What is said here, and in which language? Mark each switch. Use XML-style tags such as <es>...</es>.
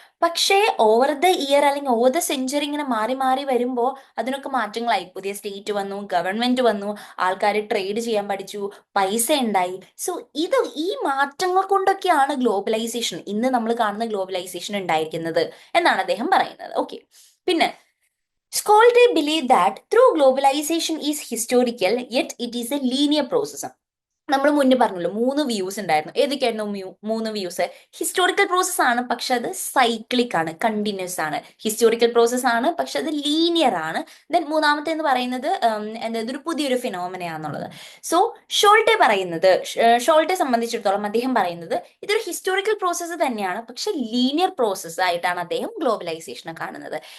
<ml>പക്ഷേ</ml> <en>over the year</en> <ml>അല്ലെങ്കിൽ</ml> <en>over the century</en> <ml>ഇങ്ങനെ മാറി മാറി വരുമ്പോൾ അതിനൊക്കെ മാറ്റങ്ങളായി. പുതിയ സ്റ്റേറ്റ് വന്നു, ഗവൺമെന്റ് വന്നു, ആൾക്കാർ ട്രേഡ് ചെയ്യാൻ പഠിച്ചു, പൈസ ഉണ്ടായി. സോ ഈ മാറ്റങ്ങൾ കൊണ്ടൊക്കെയാണ് ഗ്ലോബലൈസേഷൻ, ഇന്ന് നമ്മൾ കാണുന്ന ഗ്ലോബലൈസേഷൻ ഉണ്ടായിരിക്കുന്നത് എന്നാണ് അദ്ദേഹം പറയുന്നത്. ഓക്കെ. പിന്നെ</ml> <en>Scholars believe that through globalization is historical, yet it is a linear process.</en> <ml>നമ്മൾ മുന്നേ പറഞ്ഞല്ലോ 3 വ്യൂസ് ഉണ്ടായിരുന്നു. ഏതൊക്കെയായിരുന്നു മൂന്ന് വ്യൂസ്? ഹിസ്റ്റോറിക്കൽ പ്രോസസ് ആണ്, പക്ഷെ അത് സൈക്ലിക് ആണ്, കണ്ടിന്യൂസ് ആണ്. ഹിസ്റ്റോറിക്കൽ പ്രോസസ് ആണ്, പക്ഷെ അത് ലീനിയർ ആണ്. ദെൻ മൂന്നാമത്തെ എന്ന് പറയുന്നത് എന്താ, ഇതൊരു പുതിയൊരു ഫിനോമിനയാന്നുള്ളത്. സോ ഷോൾട്ടെ സംബന്ധിച്ചിടത്തോളം അദ്ദേഹം പറയുന്നത് ഇതൊരു ഹിസ്റ്റോറിക്കൽ പ്രോസസ്സ് തന്നെയാണ്, പക്ഷെ ലീനിയർ പ്രോസസ്സ് ആയിട്ടാണ് അദ്ദേഹം ഗ്ലോബലൈസേഷനെ കാണുന്നത്.</ml>